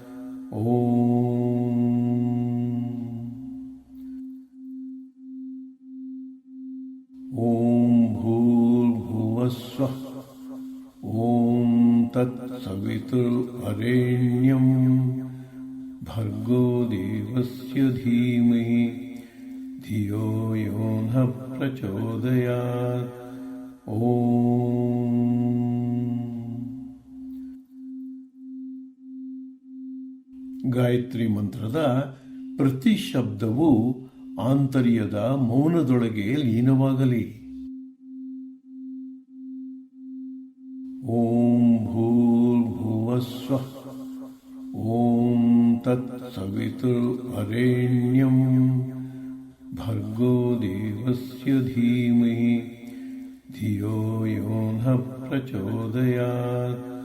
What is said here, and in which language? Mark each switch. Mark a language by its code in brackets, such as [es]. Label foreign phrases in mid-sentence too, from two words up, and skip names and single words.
[sa] ಓಂ ಓಂ ಭೂರ್ಭುವಸ್ವಃ ಓಂ ತತ್ಸವಿತುರ್ವರೆಣ್ಯಂ ಭರ್ಗೋ ದೇವಸ್ಯ ಧೀಮಹಿ ಧಿಯೋ ಯೋ ನಃ ಪ್ರಚೋದಯಾತ್. [kn] ಓಂ ಗಾಯತ್ರಿ ಮಂತ್ರದ ಪ್ರತಿ ಶಬ್ದವೂ ಆಂತರ್ಯದ ಮೌನದೊಳಗೆ ಲೀನವಾಗಲಿ. [sa] ಓಂ ಭೂರ್ಭುವಸ್ವಃ ಓಂ ತತ್ಸವಿತುರ್ವರೆಣ್ಯಂ ಭರ್ಗೋ ದೇವಸ್ಯ ಧೀಮಹಿ ಧಿಯೋ ಯೋ ನಃ ಪ್ರಚೋದಯಾತ್.